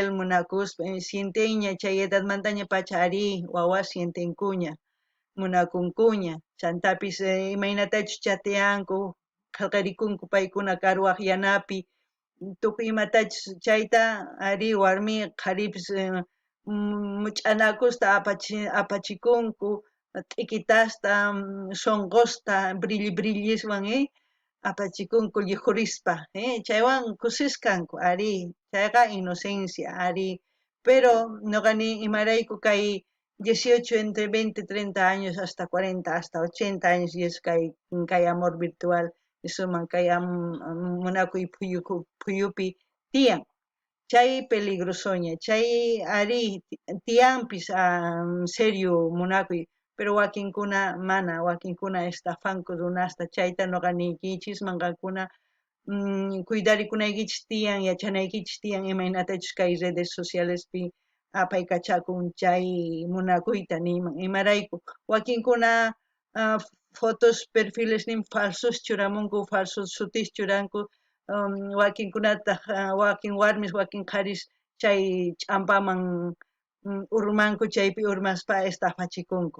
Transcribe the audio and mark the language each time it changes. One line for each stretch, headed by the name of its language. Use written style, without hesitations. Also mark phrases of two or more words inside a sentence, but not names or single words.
Quechua: munakus sienteña chay edadmantaña pacha ari wawa sientenkuña munakunkuña chantapis imaynatachus chateanku qillqarikunku paykuna karuwaq yanapi tukuy imatachus chayta ari warmi qharipis much'anakusta apachikunku t'ikitasta shonqosta brilli brilliswan apachikunku lluqhurispa chaywan kusisqanku ari chayqa inocencia ari pero noqani imarayku kay 18
Spanish: entre 20 30 años hasta 40 hasta 80 años y es
Quechua: kay
Spanish: amor virtual
Quechua: suman kay munakuy phuyupi tiyan chay peligrosoña chay ari tiyanpis serio munakuy pero wakinkuna mana wakinkuna estafanku runasta chayta noqaniykichis manqakuna cuidarikunaykichistiyan yachanaykichis tiyan imaynatachus kay
Spanish: redes socialespi
Quechua: apaykachakun chay munakuyta niyman imarayku wakinkuna
Spanish: fotos perfiles
Quechua: nin falsos churamunku falsos sutis churanku wakinkunata wakin warmis wakin qharis chay ch'ampaman urmanku chaypi urmaspa estafachikunku.